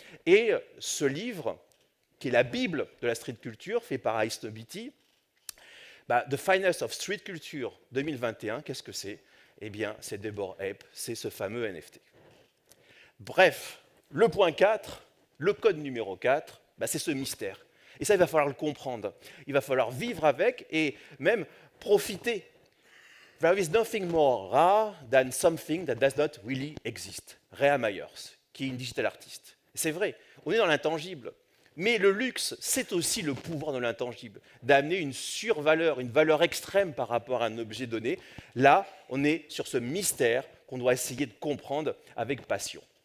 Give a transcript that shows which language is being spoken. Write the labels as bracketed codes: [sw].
[fr] Et ce livre, qui est la Bible de la street culture, fait par Ice Beatty, The Finest of Street Culture 2021, qu'est-ce que c'est? Eh bien, c'est The Bored Ape, c'est ce fameux NFT. Bref, le point 4, le code numéro 4, c'est ce mystère. Et ça, il va falloir le comprendre. Il va falloir vivre avec et même profiter. [en] There is nothing more rare than something that does not really exist. [fr] Rea Myers, qui est une digital artiste. C'est vrai, on est dans l'intangible. Mais le luxe, c'est aussi le pouvoir de l'intangible, d'amener une survaleur, une valeur extrême par rapport à un objet donné. Là, on est sur ce mystère qu'on doit essayer de comprendre avec passion.